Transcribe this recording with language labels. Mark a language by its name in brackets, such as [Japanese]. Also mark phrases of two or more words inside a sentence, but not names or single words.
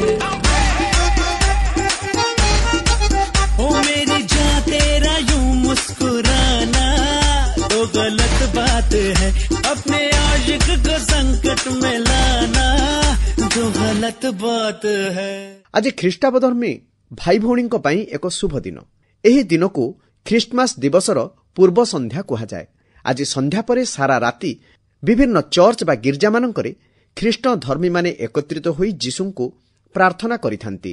[Hindi] ओ मेरी जान तेरा यूं मुस्कुराना तो गलत बात है। अपने आशिक को संकट में लाना तो गलत बात है। [Odia] आज ଖ୍ରୀଷ୍ଟାବଧର୍ମୀ ଭାଇ ଭଉଣୀଙ୍କ ପାଇଁ ଏକ ଶୁଭ ଦିନ। ଏହି ଦିନକୁ ଖ୍ରୀଷ୍ଟମାସ ଦିବସର ପୂର୍ବ ସନ୍ଧ୍ୟା କୁହାଯାଏ। ଆଜି ସନ୍ଧ୍ୟା ପରେ ସାରା ରାତି ବିଭିନ୍ନ ଚର୍ଚ୍ଚ ବା ଗିର୍ଜାମାନଙ୍କରେ ଖ୍ରୀଷ୍ଟ ଧର୍ମୀମାନେ ଏକତ୍ରିତ ହୋଇ ଯୀଶୁଙ୍କୁ ପ୍ରାର୍ଥନା କରିଥାନ୍ତି।